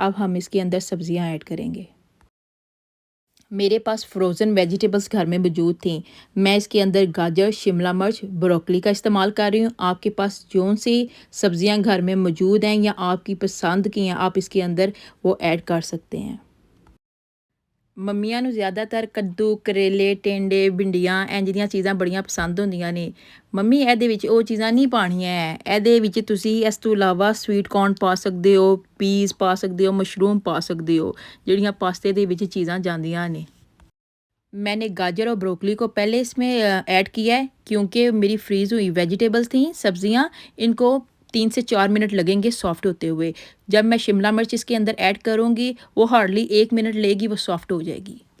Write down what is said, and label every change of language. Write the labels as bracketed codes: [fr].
[hi] अब हम इसके अंदर सब्जियां ऐड करेंगे। मेरे पास फ्रोज़न वेजिटेबल्स घर में मौजूद थी। मैं इसके अंदर गाजर, शिमला मिर्च, ब्रोकली का इस्तेमाल कर रही हूँ। आपके पास जौन सी सब्जियां घर में मौजूद हैं या आपकी पसंद की हैं, आप इसके अंदर वो ऐड कर सकते हैं। [pa] ਮੰਮੀਆਂ ਨੂੰ ਜ਼ਿਆਦਾਤਰ ਕੱਦੂ, ਕਰੇਲੇ, ਟਿੰਡੇ, ਭਿੰਡੀਆਂ ਇੰਝ ਦੀਆਂ ਚੀਜ਼ਾਂ ਬੜੀਆਂ ਪਸੰਦ ਹੁੰਦੀਆਂ ਨੇ। ਮੰਮੀ ਇਹਦੇ ਵਿੱਚ ਉਹ ਚੀਜ਼ਾਂ ਨਹੀਂ ਪਾਉਣੀਆਂ ਹੈ, ਇਹਦੇ ਵਿੱਚ ਤੁਸੀਂ ਇਸ ਤੋਂ ਇਲਾਵਾ ਸਵੀਟ ਕੌਰਨ ਪਾ ਸਕਦੇ ਹੋ, ਪੀਸ ਪਾ ਸਕਦੇ ਹੋ, ਮਸ਼ਰੂਮ ਪਾ ਸਕਦੇ ਹੋ, ਜਿਹੜੀਆਂ ਪਾਸਤੇ ਦੇ ਵਿੱਚ ਚੀਜ਼ਾਂ ਜਾਂਦੀਆਂ ਨੇ। [hi] मैंने गाजर और ब्रोकली को पहले इसमें ऐड किया है क्योंकि मेरी फ्रीज़ हुई वेजिटेबल्स थी, सब्जियां, इनको 3 से 4 मिनट लगेंगे सॉफ्ट होते हुए। जब मैं शिमला मिर्च इसके अंदर ऐड करूँगी वो हार्डली 1 मिनट लेगी, वो सॉफ्ट हो जाएगी।